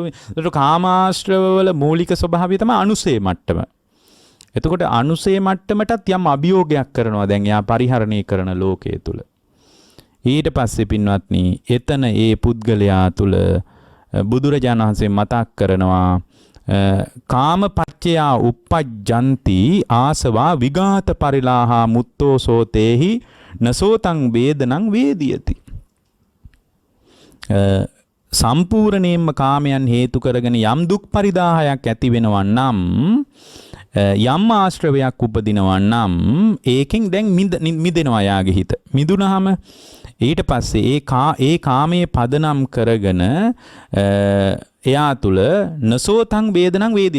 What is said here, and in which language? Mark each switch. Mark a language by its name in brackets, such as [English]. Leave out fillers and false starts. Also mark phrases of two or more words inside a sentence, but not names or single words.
[Sinhala] ඒකට කාමාශ්‍රව වල මූලික ස්වභාවය තමයි අනුසය මට්ටම. එතකොට අනුසේ මට්ටමටත් යම් අභියෝගයක් කරනවා දැන් එයා පරිහරණය කරන ලෝකයේ තුල. ඊට පස්සේ පින්වත්නි එතන ඒ පුද්ගලයා තුල බුදුරජාණන් වහන්සේ මතක් කරනවා [Pali] කාමපච්චයා uppajjanti ආසවා විඝාත පරිලාහා මුත්තෝ සෝතේහි නසෝතං වේදනං වේදියති. [Sinhala] සම්පූර්ණයෙන්ම කාමයන් හේතු කරගෙන යම් දුක් පරිදාහයක් ඇති වෙනවා නම් යම් ආශ්‍රවයක් උපදිනවා නම් ඒකෙන් දැන් මිදෙනවා යාගේ හිත. මිදුනහම ඊට පස්සේ ඒ කාමයේ පදනම් කරගෙන එයා තුල [Pali] නසෝතං වේදනං වේදිත.